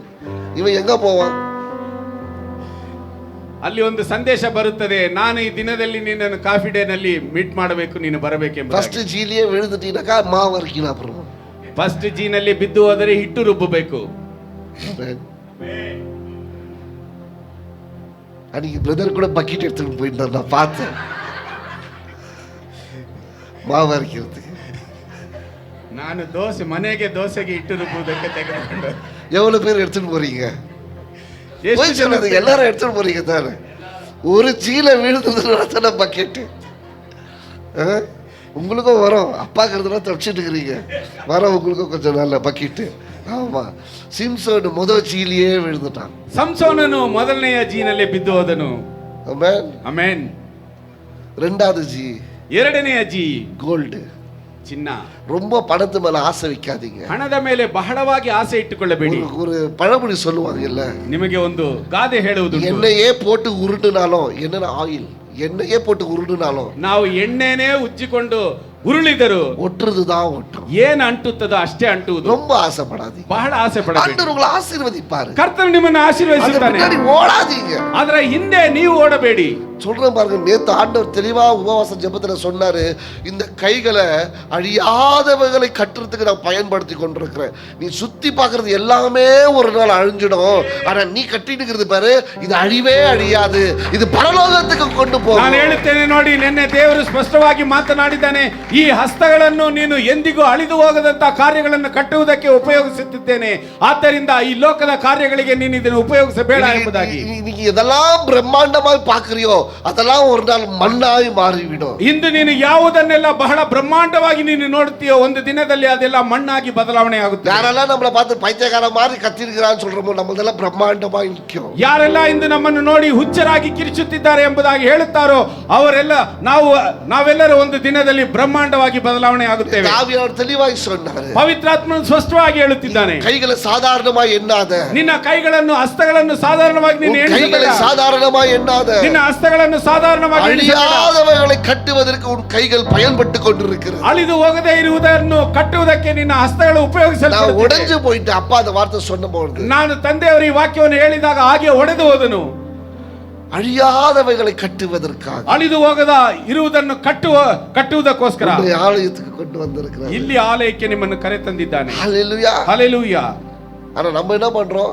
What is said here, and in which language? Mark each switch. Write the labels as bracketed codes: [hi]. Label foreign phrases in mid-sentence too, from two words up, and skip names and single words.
[ta] இவன் எங்க போவான்? [kn] ಅಲ್ಲಿ ಒಂದು ಸಂದೇಶ ಬರುತ್ತದೆ, ನಾನು ಈ ದಿನದಲ್ಲಿ ನಿನ್ನನ್ನು ಕಾಫಿ ಡೇ ನಲ್ಲಿ ಮೀಟ್ ಮಾಡಬೇಕು, ನೀನು ಬರಬೇಕೆಂಬ. [ta] ஃபர்ஸ்ட் ஜீலியே விழுந்துட்டீனாக்கா மாவு அரைக்கணும். அப்புறம் [kn] ಫಸ್ಟ್ ಜೀನಲ್ಲಿ ಬಿದ್ದು ಹೋದರೆ ಹಿಟ್ಟು ರುಬ್ಬಬೇಕು. [ta] அன்னைக்கு பிரதர் கூட பக்கெட் எடுத்துட்டு போயிருந்தார், நான் பார்த்தேன் மாவு அரைக்கிறதுக்கு. [kn] ನಾನು ದೋಸೆಗೆ ಹಿಟ್ಟು ರುಬ್ಬುವುದಕ್ಕೆ ತೆಗೆದುಕೊಂಡು. [ta] எவ்வளவு பேர் எடுத்துட்டு போறீங்க? போய் சொன்னது எல்லாரும் எடுத்துட்டு போறீங்க தானே. ஒரு சீலை விழுந்ததுன்னா பக்கெட்டு உங்களுக்கும் வரும். அப்பாக்குறதுனா தப்பிச்சுட்டு இருக்கிறீங்க, வர உங்களுக்கும் கொஞ்சம் நல்ல பக்கெட்டு. ஆமா, சிம்சோன் முதல் சீலியே விழுந்துட்டான். [kn] ಸಂಸೋನನು ಮೊದಲನೆಯ ಜೀನಲ್ಲಿ ಬಿದ್ದು ಹೋದನು. [ta] ஆமென், [kn] ಆಮೆನ್. [ta] ரெண்டாவது ஜி, [kn] ಎರಡನೆಯ ಜಿ [ta] கோல்டு, [kn] ಚಿನ್ನ. [ta] ரொம்ப பணத்து மேல ஆசை வைக்காதீங்க. [kn] ಹಣದ ಮೇಲೆ ಬಹಳವಾಗಿ ಆಸೆ ಇಟ್ಟುಕೊಳ್ಳಬೇಡಿ. [ta] ஒரு பழமொழி சொல்லுவாங்கல்ல, [kn] ನಿಮಗೆ ಒಂದು ಗಾದೆ ಹೇಳುವುದು, [ta] எண்ணெயே போட்டு உருட்டுனாலும், என்னென்ன ஆயில் எண்ணெயே போட்டு உருட்டுனாலும் [kn] ನಾವು ಎಣ್ಣೆನೇ ಉಜ್ಜಿಕೊಂಡು ಉರುಳಿದರು [ta] ஒட்டுறதுதான் ஒட்டும். [kn] ಏನ್ ಅಂಟುತ್ತದೋ ಅಷ್ಟೇ ಅಂಟುವುದು. [ta] ரொம்ப ஆசைப்படாதீங்க. [kn] ಬಹಳ ಆಸೆ ಪಡಬೇಡಿ. [ta] ஆண்டவர் உங்களை ஆசீர்வதிப்பாரு. [kn] ಕರ್ತನು ನಿಮ್ಮನ್ನು ಆಶೀರ್ವದಿಸುತ್ತಾನೆ. [ta] பின்னாடி ஓடாதீங்க. [kn] ಅದರ ಹಿಂದೆ ನೀವು ಓಡಬೇಡಿ. [ta] சொல்றேன் பாருங்க, நேத்து ஆண்டவர் தெளிவா உபவாச ஜெபத்துல சொன்னாரு, இந்த கைகளை அழியாதவைகளை கட்டுறதுக்கு நான் பயன்படுத்தி கொண்டிருக்கிறேன். நீ சுத்தி பாக்குறது எல்லாமே ஒரு நாள் அழிஞ்சிடும், ஆனா நீ கட்டிட்டு இருக்கிறது பாரு, இது அழிவே அழியாது, இது பரலோகத்துக்கு கொண்டு போகும். [kn] ನಾನು ಹೇಳುತ್ತೇನೆ ನೋಡಿ, ನಿನ್ನೆ ದೇವರು ಸ್ಪಷ್ಟವಾಗಿ ಮಾತನಾಡಿದ್ದಾನೆ. ಈ ಹಸ್ತಗಳನ್ನು ನೀನು ಎಂದಿಗೂ ಅಳಿದು ಹೋಗದಂತ ಕಾರ್ಯಗಳನ್ನು ಕಟ್ಟುವುದಕ್ಕೆ ಉಪಯೋಗಿಸುತ್ತಿದ್ದೇನೆ. ಆದ್ದರಿಂದ ಈ ಲೋಕದ ಕಾರ್ಯಗಳಿಗೆ ನೀನು ಇದನ್ನು ಉಪಯೋಗಿಸಬೇಡ ಎಂಬುದಾಗಿ. [ta] நீங்க எதெல்லாம் பிரம்மாண்டமாய் பாக்குறியோ அதெல்லாம் ஒரு நாள் மண்ணாய் மாறிவிடும். [kn] ಇಂದು ನೀನು ಯಾವುದನ್ನೆಲ್ಲ ಬಹಳ ಬ್ರಹ್ಮಾಂಡವಾಗಿ ನೀನು ನೋಡುತ್ತೀಯೋ, ಒಂದು ದಿನದಲ್ಲಿ ಅದೆಲ್ಲ ಮಣ್ಣಾಗಿ ಬದಲಾವಣೆ ಆಗುತ್ತೆ. [ta] யாரெல்லாம் நம்மளை பார்த்து பைத்தியக்கார மாதிரி கத்திருக்கிறான்னு சொல்றோமோ, நம்மளதெல்லாம் பிரம்மாண்டமாய் நிற்கும். [kn] ಯಾರೆಲ್ಲ ಇಂದು ನಮ್ಮನ್ನು ನೋಡಿ ಹುಚ್ಚರಾಗಿ ಕಿರಿಚುತ್ತಿದ್ದಾರೆ ಎಂಬುದಾಗಿ ಹೇಳುತ್ತಾರೋ ಅವರೆಲ್ಲ ನಾವೆಲ್ಲರೂ ಒಂದು ದಿನದಲ್ಲಿ ಬ್ರಹ್ಮಾಂಡವಾಗಿ ಬದಲಾವಣೆ ಆಗುತ್ತೇವೆ. [ta] ஆவியானவர் தெளிவாய் சொன்னாரு, [kn] ಪವಿತ್ರಾತ್ಮನು ಸ್ಪಷ್ಟವಾಗಿ ಹೇಳುತ್ತಿದ್ದಾನೆ, [ta] கைகளை சாதாரணமாய் எண்ணாத. [kn] ನಿನ್ನ ಕೈಗಳನ್ನು ಹಸ್ತಗಳನ್ನು ಸಾಧಾರಣವಾಗಿ ನೀನು [ta] கைகளை [kn] ಎಣಿಸಬೇಡ. [ta] சாதாரணமாய் எண்ணாத. [kn] ನಿನ್ನ ಹಸ್ತಗಳನ್ನು ಸಾಧಾರಣವಾಗಿ ಎಣಿಸಬೇಡ. [ta] அழியாதவைகளை கட்டுவதற்கு உன் கைகள் பயன்பட்டு கொண்டிருக்கிறது. [kn] ಅಳಿದು ಹೋಗದೇ ಇರುವುದನ್ನು ಕಟ್ಟುವುದಕ್ಕೆ ನಿನ್ನ ಹಸ್ತಗಳು [ta] நான் [kn] ಉಪಯೋಗಿಸಲ್ಪಡುತ್ತವೆ. [ta] உடைஞ்சு போயிட்டு அப்பா அந்த வார்த்தை சொன்னபோது, [kn] ನಾನು ತಂದೆಯವರು ಈ ವಾಕ್ಯವನ್ನು ಹೇಳಿದಾಗ ಹಾಗೆ ಒಡೆದು ಹೋದನು. [ta] அழியாதவைகளை கட்டுவதற்காக, [kn] ಅಳಿದು ಹೋಗದ ಇರುವುದನ್ನು ಕಟ್ಟುವುದಕ್ಕೋಸ್ಕರ [ta] உன்னை ஆலயத்துக்கு கொண்டு வந்திருக்கிறார். [kn] ಇಲ್ಲಿ ಆಲಯಕ್ಕೆ ನಿಮ್ಮನ್ನು ಕರೆ ತಂದಿದ್ದಾನೆ. [ta] ஹல்லேலூயா. [kn] ಹಲ್ಲೆಲೂಯಾ. [ta] ஆனா நம்ம என்ன பண்றோம்?